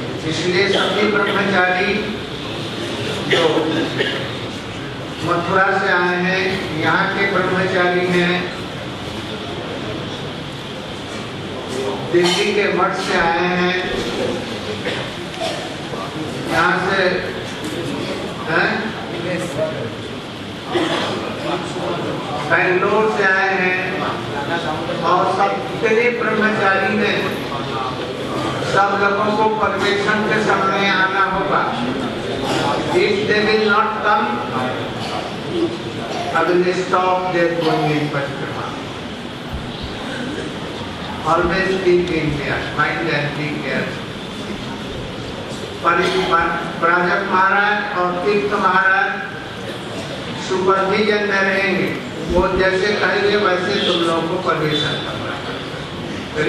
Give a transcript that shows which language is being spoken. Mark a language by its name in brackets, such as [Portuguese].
[Hindi] इसलिए सभी ब्रह्मचारी जो मथुरा से आए हैं, यहाँ के ब्रह्मचारी हैं, दिल्ली के मठ से आए हैं, यहाँ से हैं, बेंगलोर से आए हैं, और सब इतने ब्रह्मचारी हैं, सब लोगों को परिवेशन के समय आना होगा। [English] If they will not come, I will stop their going in Parikrama. Always be in there, mind and be careful. [Hindi] Prajakt महाराज और तीर्थ महाराज सुपरविजन में रहेंगे, वो जैसे कहेंगे वैसे तुम लोगों को परमिशन करना है।